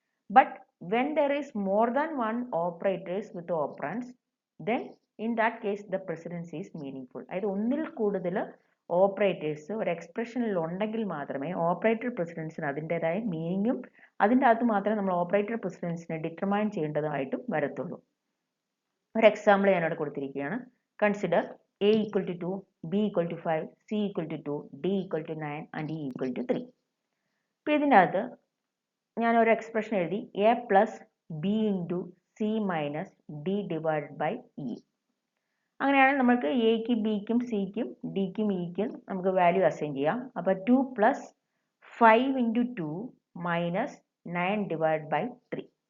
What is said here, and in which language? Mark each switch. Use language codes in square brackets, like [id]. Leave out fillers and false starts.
[en] But when there is more than one operators with operands then in that case the precedence is meaningful. [ml] അതായത് ഒന്നിൽ കൂടുതൽ operators ഒരു എക്സ്പ്രഷനിൽ ഉണ്ടെങ്കിൽ മാത്രമേ ഓപ്പറേറ്റർ പ്രസിഡൻസിന് അതിൻ്റെതായ മീനിങ്ങും അതിൻ്റെ അകത്ത് മാത്രമേ നമ്മൾ ഓപ്പറേറ്റർ പ്രസിഡൻസിനെ ഡിറ്റർമൈൻ ചെയ്യേണ്ടതായിട്ടും വരത്തുള്ളൂ. ഒരു എക്സാമ്പിൾ ഞാനിവിടെ കൊടുത്തിരിക്കുകയാണ്. [en] Consider a = 2, b = 5, c = 2, d = 9 and e = 3. [ml] ഇപ്പം ഇതിൻ്റെ അകത്ത് ഞാനൊരു എക്സ്പ്രഷൻ എഴുതി a + b × c - d / e. അങ്ങനെയാണെങ്കിൽ നമുക്ക് എക്കും ബിക്കും സിക്കും ഡിക്കും ഇക്കും നമുക്ക് വാല്യൂ അസൈൻ ചെയ്യാം. അപ്പോൾ [en] 2 + 5 × 2 - 9 / 3.